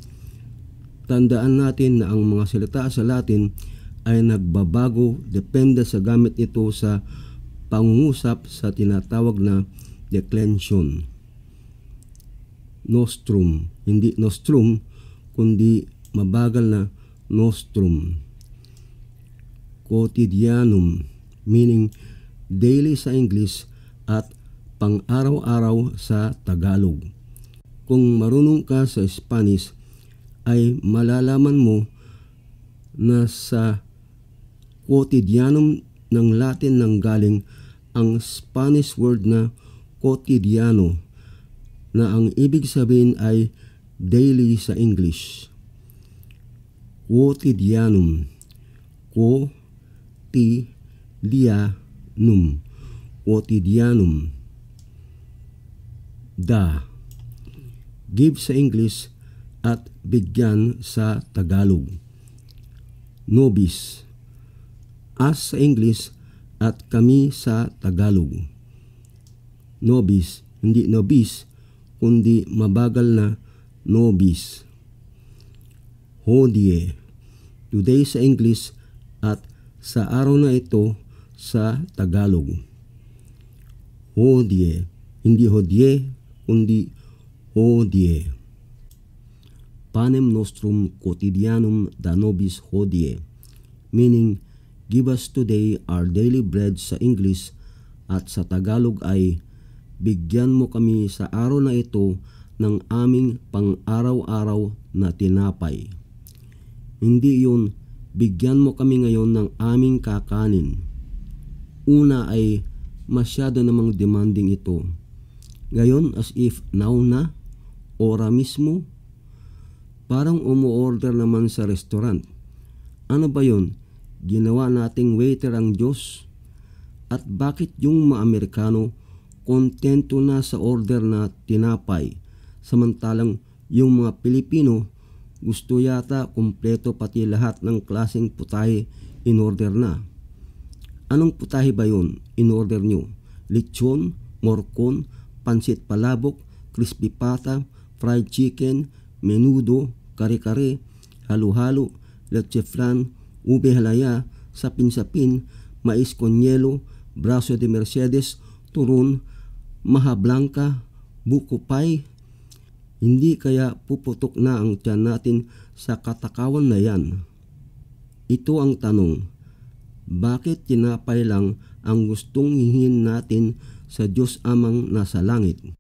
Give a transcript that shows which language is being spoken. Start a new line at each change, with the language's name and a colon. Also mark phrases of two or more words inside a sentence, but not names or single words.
Filipino: Tandaan natin na ang mga salita sa Latin ay nagbabago depende sa gamit nito sa pangungusap sa tinatawag na declension. Nostrum, hindi nostrum kundi mabagal na nostrum.
Latin: Quotidianum,
English: meaning daily
Filipino: sa English at pang-araw-araw sa Tagalog. Kung marunong ka sa Spanish, ay malalaman mo na sa quotidianum ng Latin nanggaling ang Spanish word na quotidiano, na ang ibig sabihin ay daily sa English.
Latin: Quotidianum, quotidianum, quotidianum. Da,
Filipino: give sa English at bigyan sa Tagalog. Nobis, as sa English at kami sa Tagalog. Nobis, hindi nobis, kundi mabagal na nobis.
Latin: Hodie,
Filipino: today sa English at sa araw na ito sa Tagalog. Hodie, hindi hodie, kundi hodie.
Latin: panem nostrum quotidianum da nobis hodie,
English: meaning, give us today our daily bread
Filipino: sa English, at sa Tagalog ay, bigyan mo kami sa araw na ito ng aming pang-araw-araw na tinapay. Hindi yun, bigyan mo kami ngayon ng aming kakanin. Una ay masyado namang demanding ito. Ngayon,
English: as if now
Filipino: na,
Spanish: ora mismo,
Filipino: parang umu-order naman sa restaurant. Ano ba yun? Ginawa nating waiter ang Diyos? At bakit yung mga Amerikano kontento na sa order na tinapay, samantalang yung mga Pilipino gusto yata kumpleto pati lahat ng klaseng putahe
English: in order
Filipino: na? Anong putahe ba yun
English: in order
Filipino: nyo? Lechon, morcon, pansit palabok, crispy pata, fried chicken, menudo, kare-kare, halo-halo, leche flan, ube halaya, sapin-sapin, mais con hielo, braso de Mercedes, turon, maha blanca, buko pie. Hindi kaya puputok na ang tiyan natin sa katakawan na yan? Ito ang tanong, bakit tinapay lang ang gustong hihin natin sa Diyos Amang nasa langit?